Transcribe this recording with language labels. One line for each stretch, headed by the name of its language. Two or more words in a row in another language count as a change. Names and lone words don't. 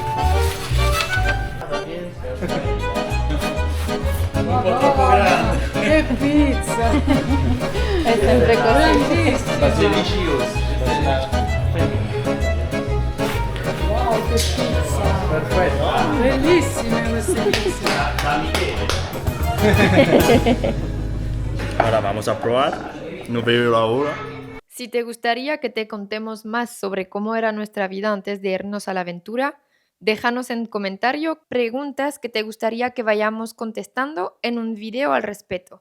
Italian: Un po' troppo grande. Che pizza! È sempre così. Ma delicioso. Wow, che pizza! Perfetto. Bellissime queste pizze!
Spanish: Ahora vamos a probar. No veo la hora. Si te gustaría que te contemos más sobre cómo era nuestra vida antes de irnos a la aventura, déjanos en comentario preguntas que te gustaría que vayamos contestando en un video al respecto.